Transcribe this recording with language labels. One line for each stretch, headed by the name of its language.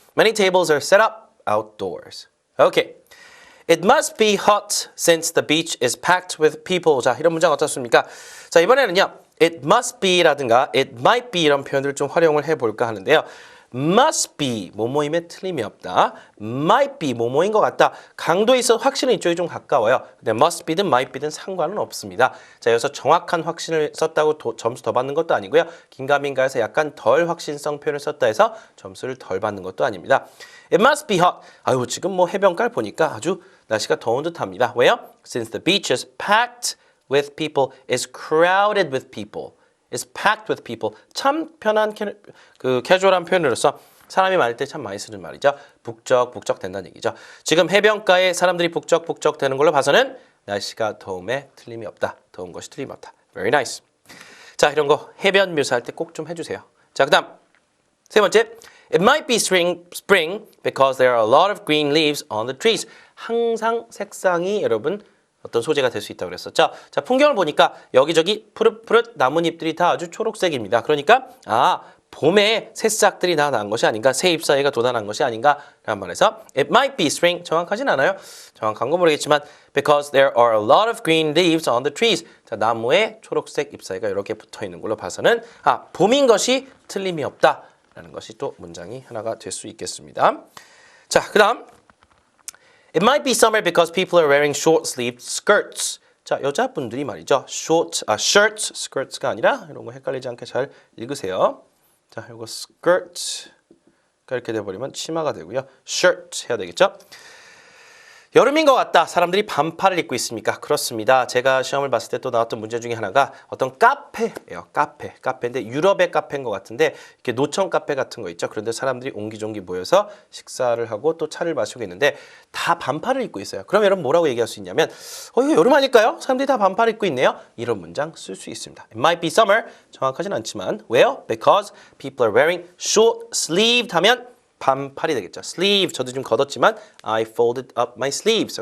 English: Many tables are set up outdoors. Okay. It must be hot since the beach is packed with people.
Korean: 자, 이런 문장 어떻습니까? 자, 이번에는요. It must be라든가 it might be 이런 표현들을 좀 활용을 해볼까 하는데요. must be 뭐뭐임에 틀림이 없다. might be 뭐뭐인 것 같다. 강도에 있어 확신은 이쪽이 좀 가까워요. 근데 must be든 might be든 상관은 없습니다. 자, 여기서 정확한 확신을 썼다고 점수 더 받는 것도 아니고요. 긴가민가해서 약간 덜 확신성 표현을 썼다 해서 점수를 덜 받는 것도 아닙니다.
English: It must be hot.
Korean: 아유, 지금 뭐 해변가를 보니까 아주 날씨가 더운 듯합니다. 왜요?
English: Since the beach is packed with people, is crowded with people. is packed with people.
Korean: 참 편한 캐주얼한 표현으로서 사람이 많을 때 참 많이 쓰는 말이죠. 북적북적 된다는 얘기죠. 지금 해변가에 사람들이 북적북적 되는 걸로 봐서는 날씨가 더움에 틀림이 없다. 더운 것이 틀림이 없다.
English: Very nice.
Korean: 자, 이런 거 해변 묘사할 때 꼭 좀 해주세요. 자, 그 다음 세 번째.
English: It might be spring because there are a lot of green leaves on the trees.
Korean: 항상 색상이 여러분 어떤 소재가 될 수 있다고 그랬었죠. 자, 풍경을 보니까 여기저기 푸릇푸릇 나뭇잎들이 다 아주 초록색입니다. 그러니까 봄에 새싹들이 다 난 것이 아닌가, 새 잎사귀가 돋아난 것이 아닌가라는 말에서
English: It might be spring.
Korean: 정확하진 않아요. 정확한 건 모르겠지만
English: because there are a lot of green leaves on the trees.
Korean: 자, 나무에 초록색 잎사귀가 이렇게 붙어 있는 걸로 봐서는 봄인 것이 틀림이 없다라는 것이 또 문장이 하나가 될 수 있겠습니다.
English: 자, 그다음 It might be summer because people are wearing short-sleeved skirts.
Korean: 자, 여자분들이 말이죠. shirts, skirts가 아니라 이런 거 헷갈리지 않게 잘 읽으세요. 자, 이거 skirt가 이렇게 돼버리면 치마가 되고요. shirt 해야 되겠죠. 여름인 것 같다. 사람들이 반팔을 입고 있습니까? 그렇습니다. 제가 시험을 봤을 때 또 나왔던 문제 중에 하나가 어떤 카페예요. 카페인데 유럽의 카페인 것 같은데 이렇게 노천 카페 같은 거 있죠. 그런데 사람들이 옹기종기 모여서 식사를 하고 또 차를 마시고 있는데 다 반팔을 입고 있어요. 그럼 여러분 뭐라고 얘기할 수 있냐면 이거 여름 아닐까요? 사람들이 다 반팔을 입고 있네요. 이런 문장 쓸 수 있습니다.
English: It might be summer.
Korean: 정확하진 않지만 왜요?
English: Because people are wearing short sleeved
Korean: 하면 반팔이 되겠죠.
English: sleeve
Korean: 저도 좀 걷었지만
English: I folded up my sleeves.